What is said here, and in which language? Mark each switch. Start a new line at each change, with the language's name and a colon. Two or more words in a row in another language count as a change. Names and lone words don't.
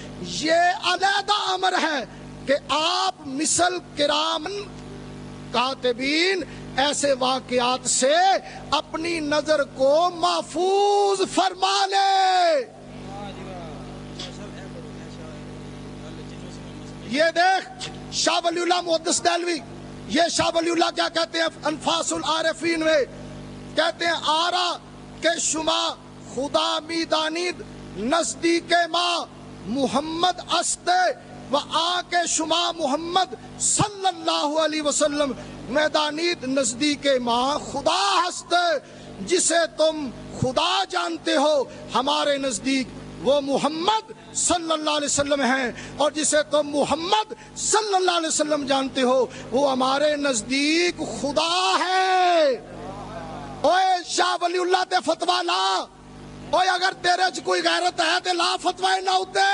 Urdu: یہ علیحدہ امر ہے کہ آپ مثل کرام کاتبین ایسے واقعات سے اپنی نظر کو محفوظ فرما لے. یہ دیکھ شاہ ولی اللہ محدث دہلوی, یہ شاہ ولی اللہ کیا کہتے ہیں انفاس العارفین میں, کہتے ہیں
Persian: آرا کہ شما خدا می دانید نزدیک ما محمد است
Urdu: و آ کے شما محمد
Arabic: صلی اللہ علیہ وسلم
Persian: میں دانید نزدیک ما خدا ہست,
Urdu: جسے تم خدا جانتے ہو ہمارے نزدیک وہ محمد
Arabic: صلی اللہ علیہ وسلم
Urdu: ہیں, اور جسے تم محمد
Arabic: صلی اللہ علیہ وسلم
Urdu: جانتے ہو وہ ہمارے نزدیک خدا ہے.
Punjabi: اوے شاہ ولی اللہ تے فتویٰ لا, اوے اگر تیرے چ کوئی غیرت ہے تے لا فتویٰ نہ ہوتے.